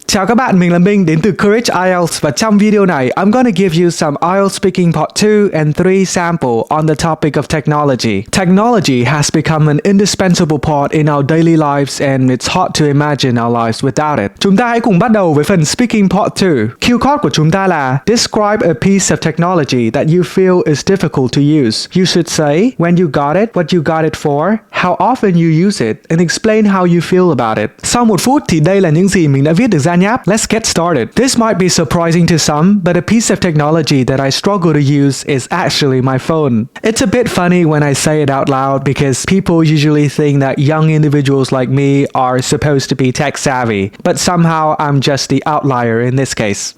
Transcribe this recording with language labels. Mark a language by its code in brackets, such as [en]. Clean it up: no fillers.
[vi] Chào các bạn, mình là Minh đến từ Courage Ielts và trong video này [en] I'm gonna give you some IELTS speaking part 2 and 3 sample on the topic of technology. Technology has become an indispensable part in our daily lives and it's hard to imagine our lives without it. [vi] Chúng ta hãy cùng bắt đầu với phần speaking part 2. [en] Cue card [vi] của chúng ta là [en] describe a piece of technology that you feel is difficult to use. You should say when you got it, what you got it for, how often you use it, and explain how you feel about it. [vi] Sau 1 phút thì đây là những gì mình đã viết được ra nháp. [en] Let's get started. This might be surprising to some, but a piece of technology that I struggle to use is actually my phone. It's a bit funny when I say it out loud because people usually think that young individuals like me are supposed to be tech savvy, but somehow I'm just the outlier in this case.